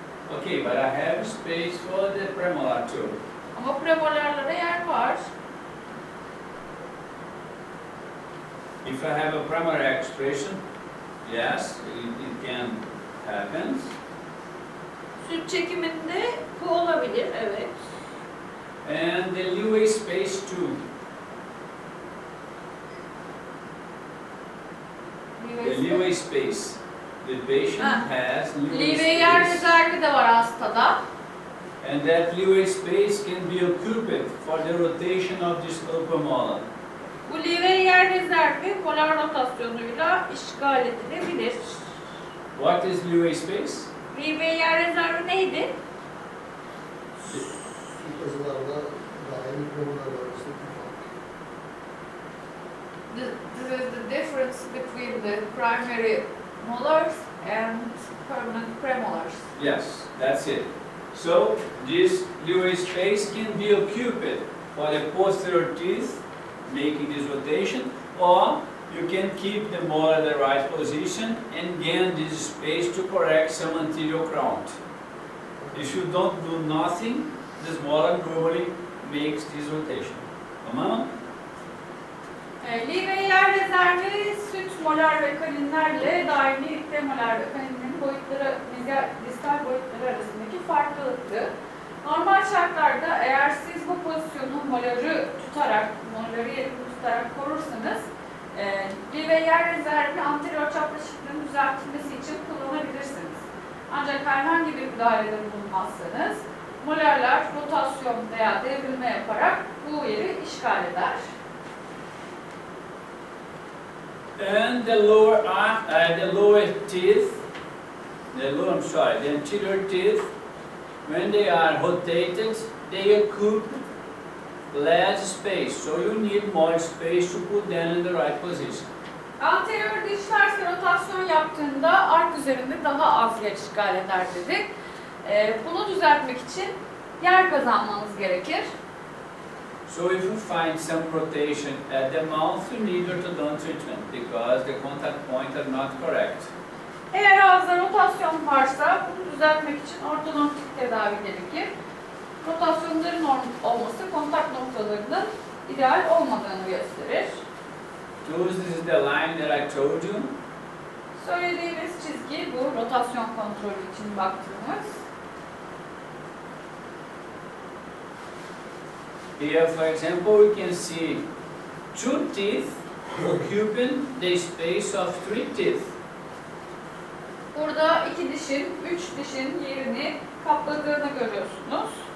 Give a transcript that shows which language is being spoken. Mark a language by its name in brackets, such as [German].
[English] Okay, but I have space for the premolar too. [Turkish] Ama premolarlara yer var. [English] If I have a primary expression, yes, it can happen. [Turkish] Süt çekiminde bu olabilir, evet. [English] And the leeway space too. The leeway space. The patient has [Turkish] Leeway yer [English] space. [Turkish] rezervi de var hastada. [English] And that leeway space can be occupied for the rotation of this upper molar. [Turkish] Bu leeway yer rezervi molar rotasyonuyla işgal edilebilir. [English] What is leeway space? [Turkish] Leeway yer rezervi neydi? Süt yazılarla daimi konular arasındaki fark. [English] This is the difference between the primary molars and permanent premolars. Yes, that's it. So this leeway space can be occupied for the posterior teeth, making this rotation, or you can keep the molar at the right position and gain this space to correct some anterior crown. If you don't do nothing, this molar normally makes this rotation. Tamam? [Turkish] Leeway yer rezervi süt molar ve kaninlerle daimi premolar ve kaninlerin boyutları, distal boyutları arasındaki farklılıktı. Normal şartlarda eğer siz bu pozisyonu moları yerinde tutarak korursanız leeway yer rezervini anterior çapraşıklığın düzeltilmesi için kullanabilirsiniz. Ancak herhangi bir müdahalede bulunmazsanız molarlar rotasyon veya devrilme yaparak bu yeri işgal eder. [English] And the lower teeth, the anterior teeth, when they are rotated, they occupy less space. So you need more space to put them in the right position. [Turkish] Anterior dişler rotasyon yaptığında ark üzerinde daha az yer işgal eder dedik. Bunu düzeltmek için yer kazanmanız gerekir. [English] So if you find some rotation at the mouth, you need orthodontic treatment because the contact points are not correct. [Turkish] Eğer ağızda rotasyon varsa bunu düzeltmek için ortodontik tedavi gerekir. Rotasyonların olması kontak noktalarının ideal olmadığını gösterir. [English] This is the line that I told you. [Turkish] Söylediğimiz çizgi bu rotasyon kontrolü için baktığımız. [English] Here, for example, we can see two teeth occupying the space of three teeth. [Turkish] Burada iki dişin, üç dişin yerini kapladığını görüyorsunuz.